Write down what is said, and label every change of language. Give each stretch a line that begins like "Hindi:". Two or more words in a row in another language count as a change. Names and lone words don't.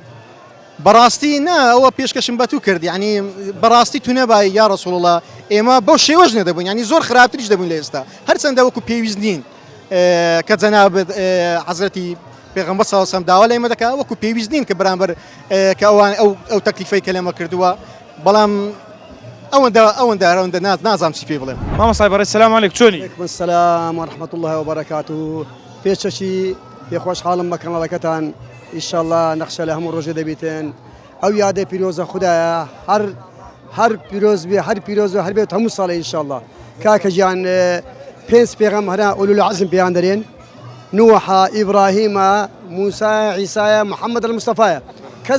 Central Kurdish: بەڕاستی نا ئەوە پێشکەشم بە تو کرد ینی بەڕاستی تو نەبای
Arabic: یا ڕەسوڵ الله
Central Kurdish: ئێمە بەو شێوەش نەدەبوون ینی زۆر خراپتریش دەبوون لە ئێستا هەرچەندە وەکو پێویست نین کە جەنابەت حەزرەتی پێغەمبەر
Arabic: صلی الله علیه و سلم
Central Kurdish: داوا لە ئێمە دەکات وەکو پێویست نین کە بەرامبەر کە ئەوان ئەو تەکلیفەی کە لێمە کردووە بەڵام ئەوەندە نازانم چی پێ بڵێم. مامۆستای بەڕێز
Arabic: سەلام عەلەیکم
Central Kurdish: چۆنی؟
Arabic: وعلیکم السلام ورحمة الله وبركاته
Central Kurdish: پێشەشی پێخۆشحاڵم بە کەناڵەکەتان ئینشاءالله نەخشە لە هەموو ڕۆژێ دەبیتن ئەو یادەی پیرۆزە خوددایە هەر پیرۆز بێ هەر پیرۆز و هەر بێت هەموو ساڵی ئینشاءالله کاکە گیان پێنج پێغەمبەرە
Arabic: ئولول العەزم
Central Kurdish: پێیان دەرێن نوحە ئیبراهیمە موسا عیسایە محەممەد المستەفایە کەس